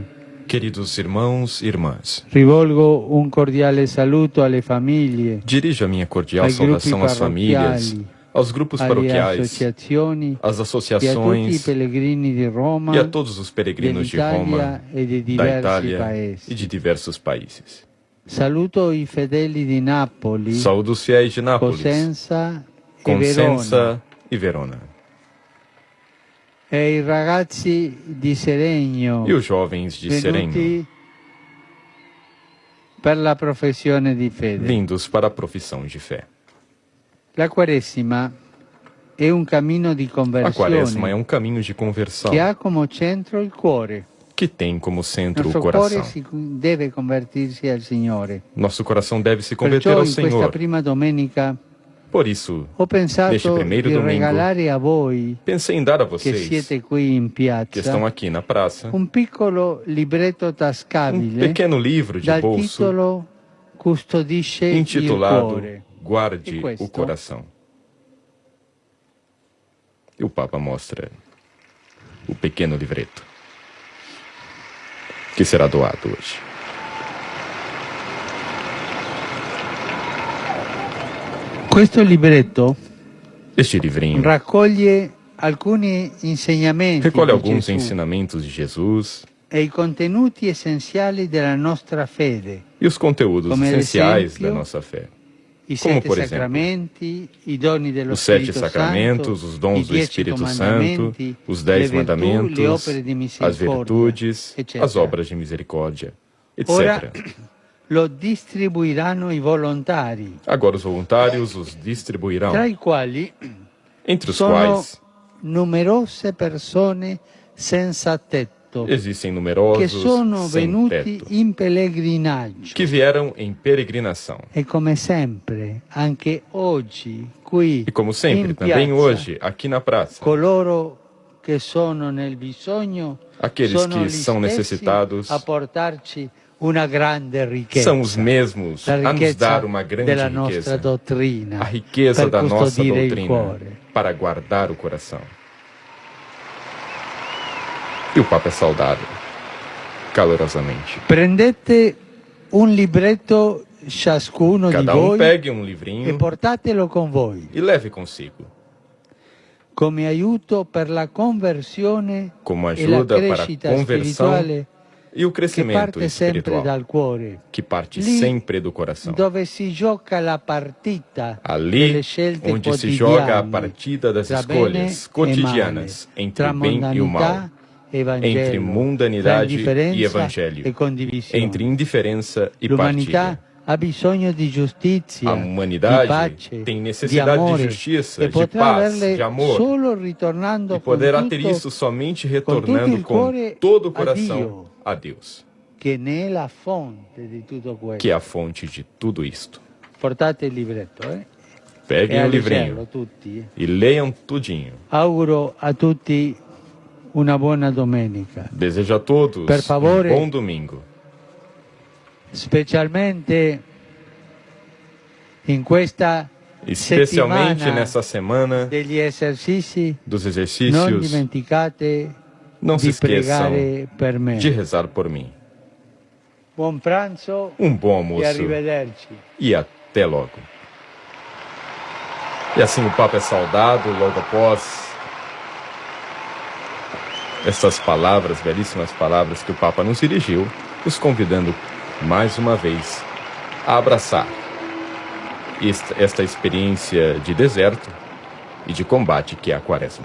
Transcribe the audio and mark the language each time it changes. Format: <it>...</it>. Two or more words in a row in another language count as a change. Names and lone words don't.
<pt>Queridos irmãos e irmãs,</pt> <it>rivolgo un cordiale saluto alle famiglie,</it> <pt>dirijo a minha cordial</pt> <it>ai gruppi</it> <pt>saudação às famílias,</pt> <it>parrocchiali,</it> <pt>aos grupos</pt> <it>alle</it> <pt>paroquiais,</pt> <it>associazioni</it> <pt>às</pt> <it>e a tutti i</it> <pt>associações</pt> <it>pellegrini di Roma,</it> <pt>e a todos os peregrinos de Roma,</pt> <it>dell'Italia e di</it> <pt>da</pt> <it>diversi</it> <pt>Itália</pt> <it>paesi.</it> <pt>e de diversos países.</pt> <it>Saluto i fedeli di Napoli,</it> <pt>Saúdo os fiéis de Nápoles,</pt> <it>Cosenza e Verona,</it> <pt>Consenza e Verona,</pt> <it>e i ragazzi di Seregno,</it> <pt>e os jovens de Sereno,</pt> <it>venuti per la professione di fede.</it> <pt>vindos para a profissão de fé.</pt> <it>La Quaresima è un cammino di</it> <pt>A Quaresma é</pt> <it>conversione</it> <pt>caminho de conversão</pt> <it>che ha come centro il cuore.</it> <pt>que tem como centro o</pt> <it>Nostro cuore</it> <pt>coração.</pt> <it>deve convertirsi al Signore.</it> <pt>Nosso coração deve se converter</pt> <it>Perciò</it> <pt>ao</pt> <it>in questa</it> <pt>Senhor.</pt> <it>prima domenica</it> <pt>Por isso,</pt> <it>ho pensato</it> <pt>neste primeiro</pt> <it>di</it> <pt>domingo,</pt> <it>regalare a voi</it> <pt>pensei em dar a</pt> <it>che</it> <pt>vocês</pt> <it>siete qui in</it> <pt>que estão</pt> <it>piazza</it> <pt>aqui na praça</pt> <it>un piccolo libretto tascabile</it> <pt>pequeno livro de</pt> <it>dal</it> <pt>bolso</pt> <it>titolo Custodisce il</it> <pt>intitulado</pt> <it>cuore.</it> <pt>Guarde</pt> <it>E questo?</it> <pt>o Coração. E o Papa mostra o pequeno livreto que será doado hoje.</pt> <it>Questo libretto</it> <pt>Este livrinho</pt> <it>raccoglie alcuni insegnamenti</it> <pt>recolhe</pt> <it>di</it> <pt>alguns</pt> <it>Gesù</it> <pt>ensinamentos de Jesus</pt> <it>e i contenuti essenziali della nostra fede,</it> <pt>e os conteúdos</pt> <it>Come ad</it> <pt>essenciais</pt> <it>esempio,</it> <pt>da nossa fé.</pt> <it>i Come sette</it> <pt>por exemplo,</pt> <it>sacramenti, i doni dello</it> <pt>Os 7</pt> <it>Spirito</it> <pt>sacramentos,</pt> <it>Santo,</it> <pt>os dons</pt> <it>i</it> <pt>do</pt> <it>10</it> <pt>Espírito Santo,</pt> <it>comandamenti,</it> <pt>os 10</pt> <it>le virtù,</it> <pt>mandamentos,</pt> <it>le opere di</it> <pt>as</pt> <it>misericordia,</it> <pt>virtudes,</pt> <it>eccetera.</it> <pt>as obras de misericórdia, etc.</pt> <it>Ora lo distribuiranno i volontari,</it> <pt>Agora os voluntários os distribuirão,</pt> <it>tra i quali</it> <pt>entre os</pt> <it>sono</it> <pt>quais</pt> <it>numerose persone senza tetto,</it> <pt>existem</pt> <it>che</it> <pt>numerosos</pt> <it>sono</it> <pt>sem</pt> <it>venuti</it> <pt>teto,</pt> <it>in pellegrinaggio.</it> <pt>que vieram em peregrinação.</pt> <it>E come sempre, anche oggi, qui</it> <pt>E como sempre,</pt> <it>in</it> <pt>também</pt> <it>piazza,</it> <pt>hoje, aqui na praça,</pt> <it>coloro che sono nel bisogno</it> <pt>aqueles</pt> <it>sono</it> <pt>que</pt> <it>gli</it> <pt>são</pt> <it>stessi</it> <pt>necessitados</pt> <it>a portarci una grande ricchezza,</it> <pt>são os mesmos</pt> <it>la</it> <pt>a nos</pt> <it>ricchezza</it> <pt>dar uma grande</pt> <it>della nostra</it> <pt>riqueza,</pt> <it>dottrina,</it> <pt>a riqueza</pt> <it>per</it> <pt>da nossa</pt> <it>custodire il</it> <pt>doutrina</pt> <it>cuore.</it> <pt>para guardar o coração. E o Papa é saudado calorosamente.</pt> <it>Prendete un libretto ciascuno di</it> <pt>Cada</pt> <it>voi</it> <pt>pegue</pt> <it>e</it> <pt>livrinho</pt> <it>portatelo con voi</it> <pt>e leve consigo,</pt> <it>come aiuto per la conversione</it> <pt>como</pt> <it>e la</it> <pt>ajuda para a</pt> <it>crescita</it> <pt>conversão</pt> <it>spirituale</it> <pt>E o</pt> <it>che</it> <pt>crescimento</pt> <it>parte sempre</it> <pt>espiritual,</pt> <it>dal cuore,</it> <pt>que parte</pt> <it>Lì</it> <pt>sempre do coração.</pt> <it>dove si gioca la partita</it> <pt>Ali</pt> <it>delle scelte</it> <pt>onde se joga a</pt> <it>quotidiane</it> <pt>partida das</pt> <it>tra bene</it> <pt>escolhas</pt> <it>e</it> <pt>cotidianas</pt> <it>male,</it> <pt>entre</pt> <it>tra</it> <pt>o bem e o mal,</pt> <it>mondanità e Vangelo,</it> <pt>entre</pt> <it>tra</it> <pt>mundanidade</pt> <it>indifferenza</it> <pt>e evangelho,</pt> <it>e condivisione.</it> <pt>entre indiferença e</pt> <it>L'umanità</it> <pt>partilha.</pt> <it>ha bisogno di giustizia,</it> <pt>A humanidade</pt> <it>di pace,</it> <pt>tem</pt> <it>di</it> <pt>necessidade</pt> <it>amore,</it> <pt>de justiça,</pt> <it>e</it> <pt>de</pt> <it>potrà</it> <pt>paz,</pt> <it>averle</it> <pt>de amor.</pt> <it>solo ritornando</it> <pt>E poderá</pt> <it>con</it> <pt>ter</pt> <it>tutto,</it> <pt>isso somente</pt> <it>tutto</it> <pt>retornando</pt> <it>il</it> <pt>com</pt> <it>cuore</it> <pt>todo o</pt> <it>a</it> <pt>coração</pt> <it>Dio,</it> <pt>a Deus,</pt> <it>che ne è la fonte di tutto questo.</it> <pt>que é a fonte de tudo isto.</pt> <it>Portate il libretto, e</it> <pt>Peguem</pt> <it>a</it> <pt>o</pt> <it>leggerlo</it> <pt>livrinho</pt> <it>tutti.</it> <pt>e leiam tudinho.</pt> <it>Auguro a tutti una buona domenica,</it> <pt>Desejo a todos</pt> <it>Per favore.</it> <pt>bom domingo,</pt> <it>specialmente in questa</it> <pt>especialmente</pt> <it>settimana</it> <pt>nessa semana</pt> <it>degli esercizi.</it> <pt>dos</pt> <it>Non</it> <pt>exercícios.</pt> <it>dimenticate</it> <pt>Não se</pt> <it>di</it> <pt>esqueçam</pt> <it>pregare per me.</it> <pt>de rezar por mim.</pt> <it>Buon pranzo</it> <pt>Bom</pt> <it>e</it> <pt>almoço</pt> <it>arrivederci.</it> <pt>e até logo. E assim o Papa é saudado logo após essas palavras, belíssimas palavras que o Papa nos dirigiu, nos convidando mais uma vez a abraçar esta experiência de deserto e de combate que é a Quaresma.</pt>